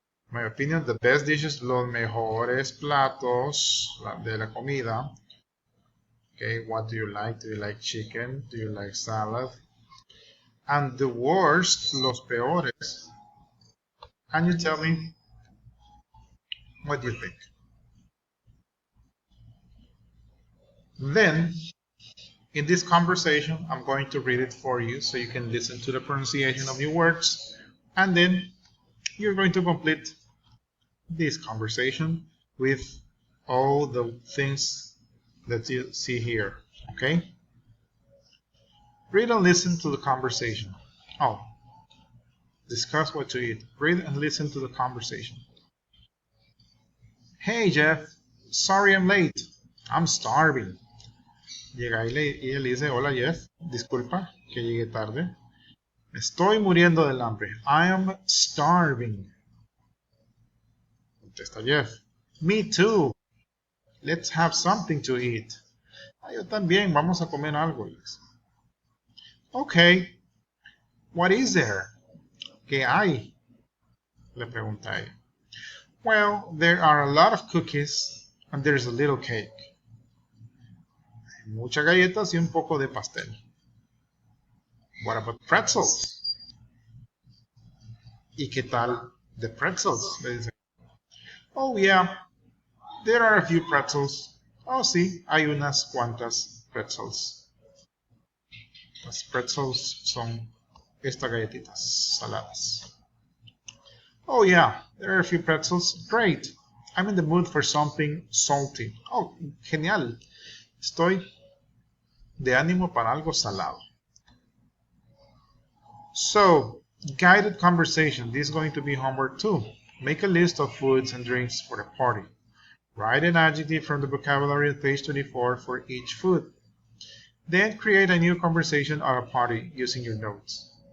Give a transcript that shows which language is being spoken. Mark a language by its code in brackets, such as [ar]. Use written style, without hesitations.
[en] In my opinion, the best dishes, [es] los mejores platos de la comida. [en] Okay, what do you like? Do you like chicken? Do you like salad? And the worst, [es] los peores. [en] Can you tell me what you think? Then, in this conversation, I'm going to read it for you so you can listen to the pronunciation of your words. And then you're going to complete this conversation with all the things that you see here. Okay? Read and listen to the conversation. Oh, discuss what to eat. Read and listen to the conversation. Hey, Jeff. Sorry I'm late. I'm starving. [es] Llega y él le dice, hola Jeff, disculpa que llegué tarde. Estoy muriendo del hambre. [en] I am starving. [es] Contesta [en] Jeff. Me too. Let's have something to eat. [es] Yo también, vamos a comer algo. [en] Okay. What is there? [es] ¿Qué hay? Le pregunta ella. [en] Well, there are a lot of cookies and there's a little cake. [es] Muchas galletas y un poco de pastel. [en] What about pretzels? [es] ¿Y qué tal [en] the pretzels? [es] Le dice. [en] Oh, yeah. There are a few pretzels. [es] Oh, sí, hay unas cuantas pretzels. Las pretzels son estas galletitas saladas. [en] Oh, yeah, there are a few pretzels. Great. I'm in the mood for something salty. [es] Oh, genial. Estoy de ánimo para algo salado. [en] So, guided conversation. This is going to be homework 2. Make a list of foods and drinks for the party. Write an adjective from the vocabulary at page 24 for each food. Then create a new conversation at a party using your notes.